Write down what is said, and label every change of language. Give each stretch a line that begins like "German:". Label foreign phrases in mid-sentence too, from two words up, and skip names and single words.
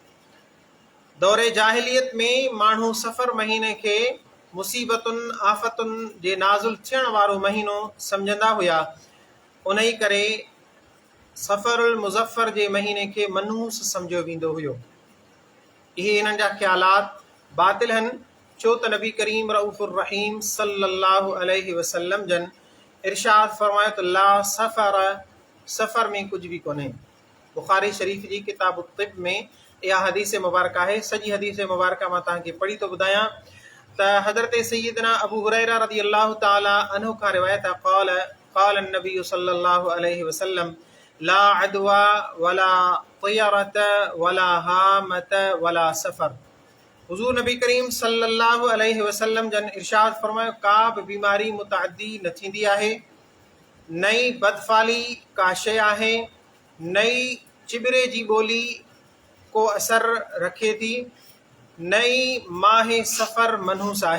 Sindhi: दौरे जाहिलियत में माण्हू सफ़र महीने खे मुसीबतुनि आफ़तुनि जे नाज़िल थियण वारो महीनो सम्झंदा हुया। उन ई करे सफ़रुल मुज़फ़र जे महीने खे मनहूस सम्झियो वेंदो हुयो। इहे हिननि जा ख़्यालात बातिल आहिनि, छो त नबी करीम रऊफ़ुर रहीम
Arabic: صلى الله عليه وسلم
Sindhi: जन इरशाद फरमायो त ला सफ़र में कुझु बि कोन्हे। बुख़ारी शरीफ़ जी किताब तिब में इहा हदीस मुबारक आहे। सॼी हदीस मुबारक मां तव्हांखे पढ़ी थो ॿुधायां त हज़रत सय्यदना अबू हुरैरा
Arabic: رضي الله تعالى عنه
Sindhi: खां रिवायत आहे
Arabic: قال النبي صلى الله عليه وسلم لا عدوى ولا طيرة ولا هامة ولا صفر.
Sindhi: हुज़ूर नबी करीम
Arabic: صلى الله عليه وسلم
Sindhi: जन इरशाद फरमायो का बि बीमारी मुतअद्दी न थींदी आहे, नई बदफ़ाली का शइ आहे, नई चिबिरे जी ॿोली को असर रखे थी, नई माहे सफ़र मनहूस आहे।